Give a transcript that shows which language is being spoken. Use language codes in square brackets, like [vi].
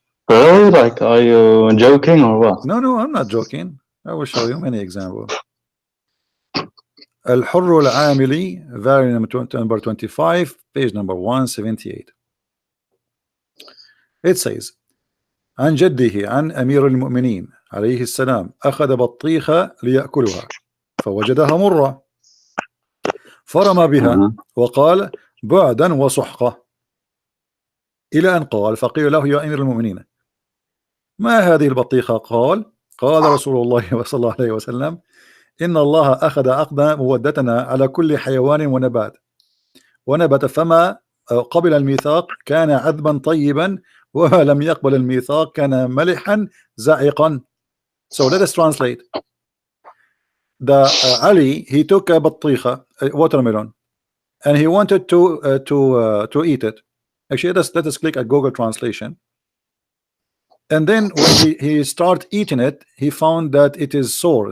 [en] Really? Like, are you joking or what? No, no, I'm not joking. I will show you many examples. الحر العاملي, variant number 25, page number 178. It says [ar] عن جده عن أمير المؤمنين عليه السلام أخذ بطيخة ليأكلها فوجدها مرة فرمى بها Uh-huh. وقال بعدا وسحقة إلى أن قال فقيل له يا أمير المؤمنين ما هذه البطيخة؟ قال رسول الله صلى الله عليه وسلم إن الله أخذ عقد مودتنا على كل حيوان ونبت فما قبل الميثاق كان عذبا طيبا وما لم يقبل الميثاق كان ملحا زائقا. [en] So let us translate. The Ali, he took a بطيخة, a watermelon, and he wanted to eat it. Actually, let us click at Google Translation. And then when he started eating it, he found that it is sour.